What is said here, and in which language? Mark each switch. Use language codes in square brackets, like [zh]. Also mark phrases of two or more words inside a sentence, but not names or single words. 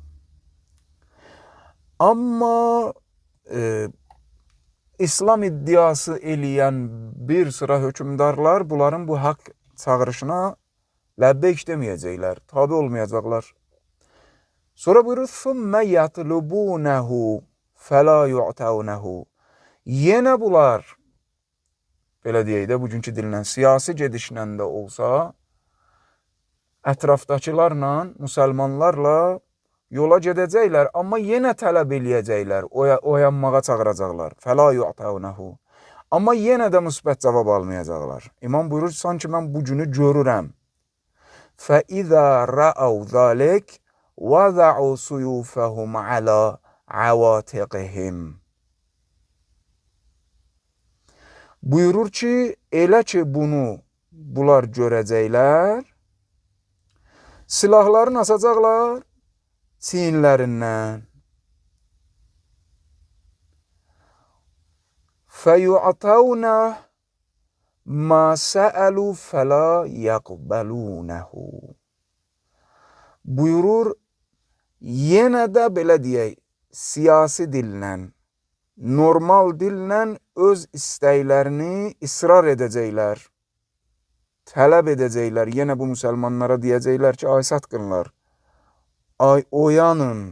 [az] Amma İslam iddiası eləyən bir sıra hökümdarlar bunların bu haqq çağırışına ləbbeyk deməyəcəklər, tabi olmayacaqlar. Sonra buyurur, [ar] ثُمَّ يَطْلُبُونَهُ فَلَا يُعْتَوْنَهُ. [az] Yenə bunlar, belə deyək də, bugünkü dillə, siyasi gedişlə də olsa, ətrafdakılarla, müsəlmanlarla yola gedəcəklər, amma yenə tələb eləyəcəklər, oyanmağa çağıracaqlar. [ar] فلا يعطونه. [az] Amma yenə də müsbət cavab almayacaqlar. İmam buyurur, sanki mən bu günü görürəm. [ar] فَإِذَا رَأَوْ ذَلِكَ وَضَعُوا سُيُوفَهُمْ عَلَى عَوَاتِقِهِمْ. [az] Buyurur ki, elə ki bunu bunlar görəcəklər, silahlarını asacaqlar çiyinlərindən. [ar] فَيُعْتَوْنَ مَا سَأَلُوا فَلَا يَقْبَلُونَهُ. [az] Buyurur, yenə də belə deyək, siyasi dillə, normal dillə öz istəklərini israr edəcəklər, tələb edəcəklər. Yenə bu müsəlmanlara deyəcəklər ki, ay satqınlar, ay oyanın.